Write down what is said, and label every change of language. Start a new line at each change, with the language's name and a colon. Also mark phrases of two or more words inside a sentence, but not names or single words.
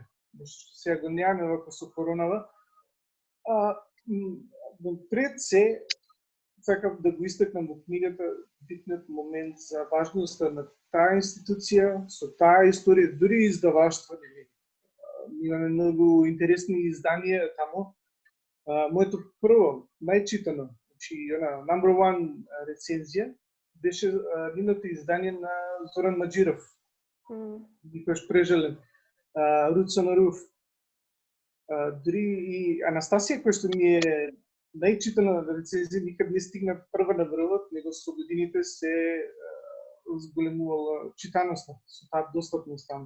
Macedonian: Нешто што сега го немаме вако со коронава. Пред се сакав да го истакнам во книгата битниот момент за важноста на таа институција, со таа историја, дури издаваштво. Имаме многу интересни изданија тамо. Моето прво, најчитано, значи
English: number one
Macedonian: рецензија, беше нивното издание на Зоран Маџиров, никош прежален, Roots on a Roof. Дури и Анастасија, која што ми е најчитана рецензија, никад не стигна прва на врвот, него со годините се зголемувала читаноста, со таа достапност таму.